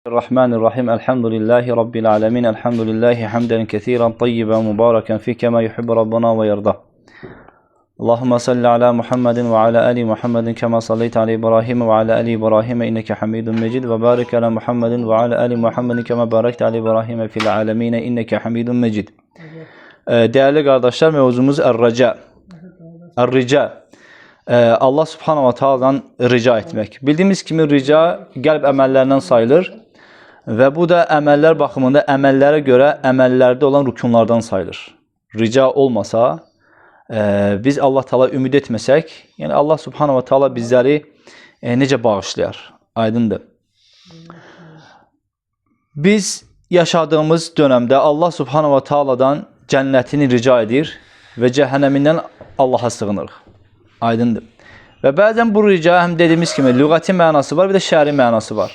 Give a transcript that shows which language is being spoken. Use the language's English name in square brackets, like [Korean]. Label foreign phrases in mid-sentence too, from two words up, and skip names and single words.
[Arabic] بسم الله الرحمن الرحيم. الحمد لله رب العالمين. الحمد لله حمدا كثيرا طيبا مباركا فيه كما يحب ربنا ويرضى. اللهم صل على محمد وعلى آل محمد كما صليت على إبراهيم وعلى آل إبراهيم إنك حميد مجيد وبارك على محمد وعلى آل محمد كما باركت على إبراهيم في العالمين إنك حميد مجيد. [Turkish] Değerli kardeşler, mevzumuz Er-Rica. Er-Rica. [Arabic] الله سبحانه وتعالى [Turkish] rica etmek. [Azerbaijani] Bildiğimiz kimi rica qəlb əməllərindən sayılır və bu da əməllər baxımında əməllərə görə əməllərdə olan rükunlardan sayılır. Rica olmasa, biz Allah Taala ümid etməsək, yəni Allah [Arabic] سبحانه وتعالى [Azerbaijani] bizləri necə bağışlayar? Aydındır. Biz yaşadığımız dönemdə Allah [Arabic] سبحانه وتعالى [Azerbaijani] cənnətini rica edir və cəhənnəmindən Allaha sığınırıq. Aydındır. Və bəzən bu rica həm dediyimiz kimi lüğəti mənası var, bir də şəri mənası var.